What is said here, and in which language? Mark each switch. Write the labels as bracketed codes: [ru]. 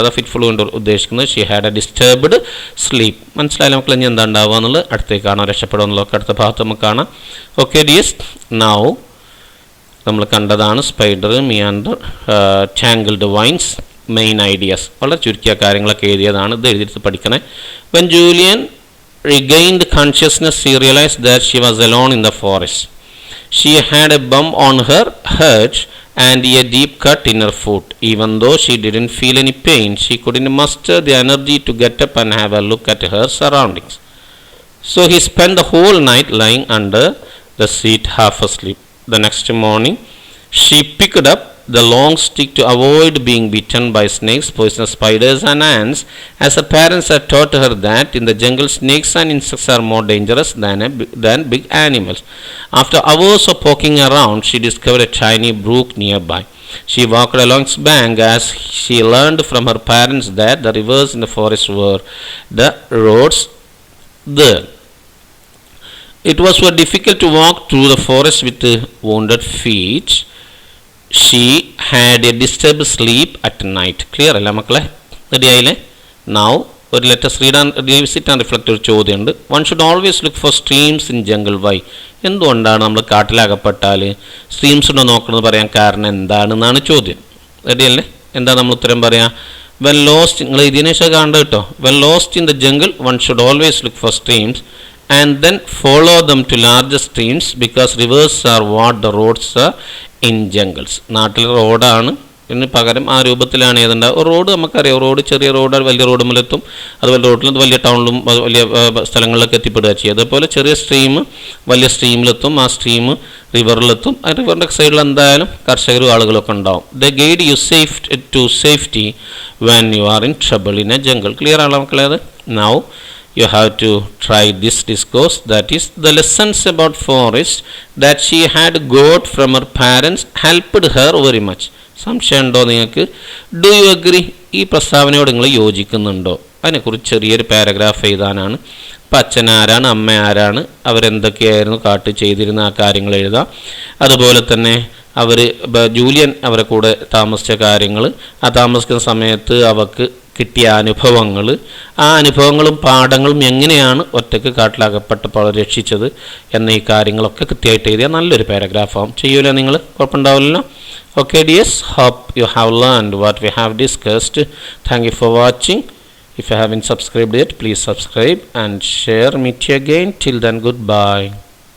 [ml] അതാ ഫിറ്റ്ഫുൾ കൊണ്ട് ഉദ്ദേശിക്കുന്നത്. [en] She had a disturbed sleep. [ml] മനസ്സിലായാലും മക്കൾ ഇനി എന്താ ഉണ്ടാവുക എന്നുള്ളത് അടുത്തേക്ക് കാണാം. രക്ഷപ്പെടുക എന്നുള്ളതൊക്കെ അടുത്ത ഭാഗത്ത് നമുക്ക് കാണാം. ഓക്കെ ഡിയേഴ്സ്, നൗ നമ്മൾ കണ്ടതാണ് spider, meander, tangled vines, main ideas. വളരെ ചുരുക്കിയ കാര്യങ്ങളൊക്കെ എഴുതിയതാണ്. ഇത് എഴുതിയിട്ട് പഠിക്കണേ. [en] When Julian regained consciousness, she realized that she was alone in the forest. She had a bump on her head and a deep cut in her foot. Even though she didn't feel any pain, she couldn't muster the energy to get up and have a look at her surroundings. So he spent the whole night lying under the seat, half asleep. The next morning, she picked up the long stick to avoid being bitten by snakes, poisonous spiders and ants, as her parents had taught her that in the jungle snakes and insects are more dangerous than big animals. After hours of poking around, she discovered a tiny brook nearby. She walked along its bank as she learned from her parents that the rivers in the forest were the roads there. It was so difficult to walk through the forest with wounded feet. She had a disturbed sleep at night. [ml] Clear അല്ല മക്കളെ? Ready ആയില്ലേ? Now ഒരു [en] let's read and revisit and reflect [ml] ഒരു ചോദ്യമുണ്ട്. [en] One should always look for streams in jungle. Why? [ml] എന്തുകൊണ്ടാണ് നമ്മൾ കാട്ടിലകപ്പെട്ടാൽ streams ഉണ്ടോ നോക്കുന്നത് പറയാൻ കാരണം എന്താണെന്നാണ് ചോദ്യം. റെഡി അല്ലേ? എന്താ നമ്മൾ ഉത്തരം പറയാം? വെൻ ലോസ്റ്റ്, നിങ്ങൾ ഇതിനെ ശേഷം കാണേണ്ടത് കേട്ടോ. [en] When lost in the jungle one should always look for streams and then follow them to larger streams because rivers are what the roads are in jungles. [ml] നാട്ടിൽ റോഡാണ്, ഇതിന് പകരം ആ രൂപത്തിലാണ് ഏതുണ്ടാവുക. ഒരു റോഡ് നമുക്കറിയാം, റോഡ് ചെറിയ റോഡ് വലിയ റോഡ് മുതലെത്തും, അതുപോലെ റോഡിലും വലിയ ടൗണിലും വലിയ സ്ഥലങ്ങളിലൊക്കെ എത്തിപ്പെടുക ചെയ്യുക. അതേപോലെ ചെറിയ സ്ട്രീം വലിയ സ്ട്രീമിലെത്തും, ആ സ്ട്രീം റിവറിലെത്തും. ആ റിവറിൻ്റെ സൈഡിൽ എന്തായാലും കർഷകരും ആളുകളൊക്കെ ഉണ്ടാവും. [en] The guide you to safety when you are in trouble in a jungle. [ml] Clear ആണോ മക്കളെ? [en] അത് now you have to try this discourse, that is the lessons about forest that she had got from her parents helped her very much. [ml] സംശയം ഉണ്ടോ നിങ്ങൾക്ക്? [en] Do you agree? [ml] ഈ പ്രസ്താവനയോട് നിങ്ങൾ യോജിക്കുന്നുണ്ടോ? അതിനെക്കുറിച്ച് ചെറിയൊരു പാരഗ്രാഫ് എഴുതാനാണ്. അപ്പം അച്ഛൻ ആരാണ്, അമ്മ ആരാണ്, അവരെന്തൊക്കെയായിരുന്നു കാട്ട് ചെയ്തിരുന്ന ആ കാര്യങ്ങൾ എഴുതാം. അതുപോലെ തന്നെ ജൂലിയൻ അവരെ കൂടെ താമസിച്ച കാര്യങ്ങൾ, ആ താമസിക്കുന്ന സമയത്ത് അവർക്ക് കിട്ടിയ അനുഭവങ്ങൾ, ആ അനുഭവങ്ങളും പാഠങ്ങളും എങ്ങനെയാണ് ഒറ്റയ്ക്ക് കാട്ടിലകപ്പെട്ടപ്പോൾ രക്ഷിച്ചത് എന്ന ഈ കാര്യങ്ങളൊക്കെ കൃത്യമായിട്ട് എഴുതിയാൽ നല്ലൊരു പാരഗ്രാഫാവും. ചെയ്യൂല നിങ്ങൾ? കുഴപ്പമുണ്ടാവില്ലല്ലോ. [en] Okay dears, hope you have learned what we have discussed. Thank you for watching. If you haven't subscribed yet, please subscribe and share. Meet you again. Till then, goodbye.